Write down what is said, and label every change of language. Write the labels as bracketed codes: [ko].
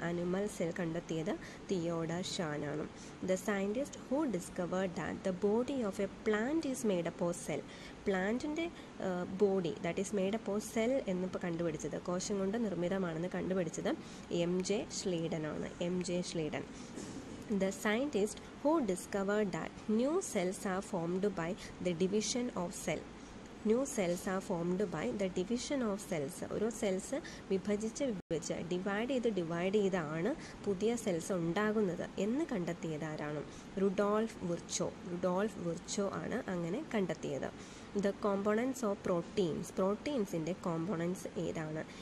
[ml] Animal cell കണ്ടെത്തിയത് Theodore Shaan ആണ്. [en] The scientist who discovered that the body of a plant is made up of cell. [ml] പ്ലാന്റിൻ്റെ body [en] that is made up of cell [ml] എന്നിപ്പോൾ കണ്ടുപിടിച്ചത്, കോശം കൊണ്ട് നിർമ്മിതമാണെന്ന് കണ്ടുപിടിച്ചത് M.J. Schleiden ആണ്. [en] M.J. Schleiden. The scientist who discovered that new cells are formed by the division of cell. New cells are formed by the division of cells. [ml] ഓരോ cells വിഭജിച്ച് divide ചെയ്താണ് പുതിയ cells ഉണ്ടാകുന്നത് എന്ന് കണ്ടെത്തിയത് ആരാണ്? റുഡോൾഫ് വിർച്ചോ ആണ് അങ്ങനെ കണ്ടെത്തിയത്. [en] The components of proteins. [ml] പ്രോട്ടീൻസിൻ്റെ components ഏതാണ്?